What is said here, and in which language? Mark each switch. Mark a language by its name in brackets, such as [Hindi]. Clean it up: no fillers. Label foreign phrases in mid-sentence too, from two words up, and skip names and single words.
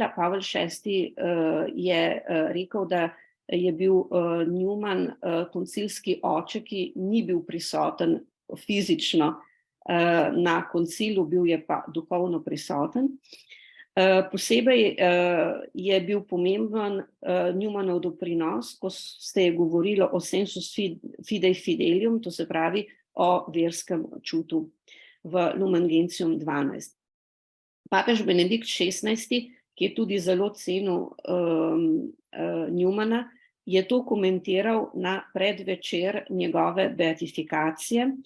[Slovenian] Pavel VI je rekel, da je bil Newman koncilski oče, ki ni bil prisoten fizično na koncilu, bil je pa duhovno prisoten. Posebej je bil pomemben Newmanov doprinos, ko se je govorilo o [Latin] sensus fidei fidelium, [Slovenian] to se pravi o verskem čutu v Lumen Gentium 12. Papež Benedikt XVI, ki je tudi zelo cenil Newmana, je to komentiral na predvečer njegove beatifikacije.